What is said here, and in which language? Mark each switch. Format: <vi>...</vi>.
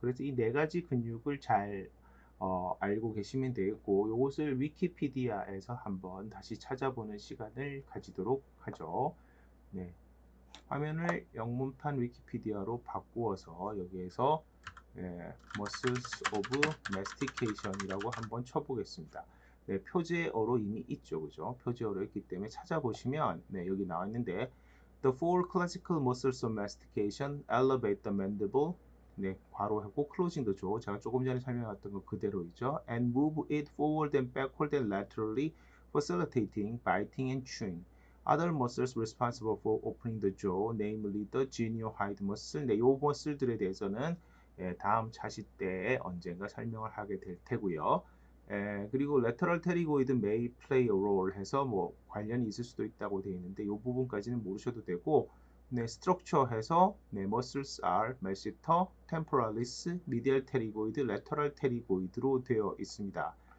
<ko>그래서 이 네 가지 근육을 잘 알고 계시면 되겠고 이것을 위키피디아에서 한번 다시 찾아보는 시간을 가지도록 하죠. 화면을 영문판 위키피디아로 바꾸어서 여기에서 muscles of mastication이라고 한번 쳐보겠습니다. 네, 표제어로 이미 있죠, 그죠? 표제어로 있기 때문에 찾아보시면 네, 여기 나와 있는데</ko> <en>The four classical muscles of mastication elevate the mandible.</en> <ko>네, 괄호하고 클로징도죠. 제가 조금 전에 설명했던 거 그대로이죠.</ko> <en>And move it forward and backward and laterally, facilitating biting and chewing. Other muscles responsible for opening the jaw, namely the geniohyoid muscle.</en> <ko>네, 요 머슬들에 대해서는 다음 차시 때에 언젠가 설명을 하게 될 테고요. 그리고</ko> <en>lateral pterygoid may play a role</en> <ko>해서 뭐 관련이 있을 수도 있다고 되어 있는데 이 부분까지는 모르셔도 되고, 네, structure 해서 네,</ko> <en>muscles are masseter, temporalis, medial pterygoid, lateral pterygoid</en> <ko>로 되어 있습니다.</ko>